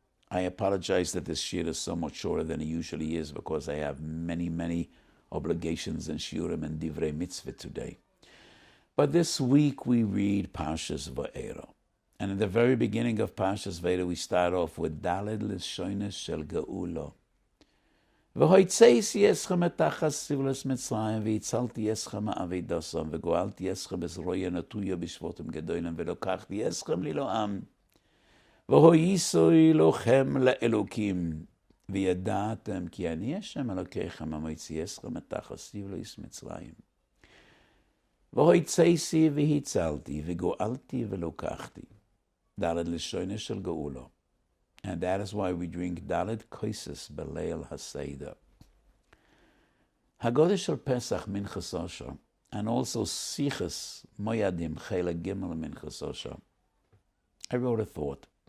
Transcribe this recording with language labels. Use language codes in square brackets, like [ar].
[en] I apologize that this shiur is so much shorter than it usually is, because I have many obligations and shiurim and divrei mitzvah today. But this week we read Parshas Va'era. And in the very beginning of Parshas Va'era, we start off with Daled Lishones Shel Geula. [he] והויצאתי אתכם מתחת סבלוס מצרים, והצלתי אתכם מעבודתם, וגואלתי אתכם בזרועי נטויה בשבותם גדולים, ולקחתי אתכם לי לעם. והויסוי לכם לאלוקים, וידעתם כי אני השם אלוקיכם המוציא אתכם מתחת סבלוס מצרים. והויצאתי והצלתי, וגואלתי ולקחתי. דלת לשונות של גאולה. [en] And that is why we drink Dalet Koises Beleil HaSeder. Hagodesh Shel Pesach Minchas Osher, and also Siches Moyadim Chele Gimel Minchas Osher. I wrote a thought.